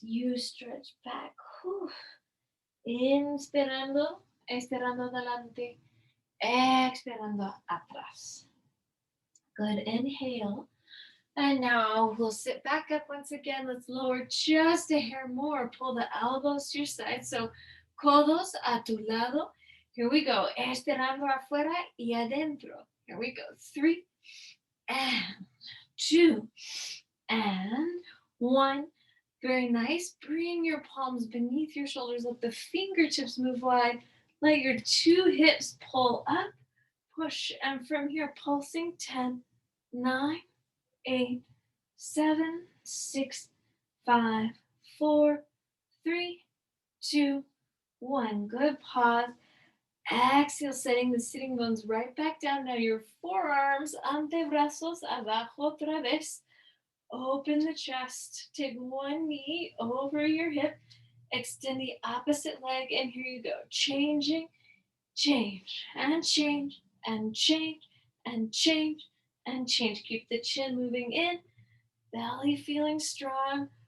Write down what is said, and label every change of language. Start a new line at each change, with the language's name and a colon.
English: You stretch back. Whew. Inspirando.
Spanish: Estirando adelante. Expirando atrás.
English: Good. Inhale. And now we'll sit back up once again. Let's lower just a hair more. Pull the elbows to your side. So
Spanish: codos a tu lado.
English: Here we go.
Spanish: Estirando afuera y adentro.
English: Here we go. 3 and 2 and 1. Very nice. Bring your palms beneath your shoulders. Let the fingertips move wide. Let your 2 hips pull up. Push. And from here, pulsing. 10, 9, 8, 7, 6, 5, 4, 3, 2, 1. Good. Pause. Exhale, setting the sitting bones right back down. Now your forearms,
Spanish: antebrazos, abajo otra vez.
English: Open the chest. Take one knee over your hip. Extend the opposite leg, and here you go. Changing, change, and change, and change, and change, and change. Keep the chin moving in. Belly feeling strong.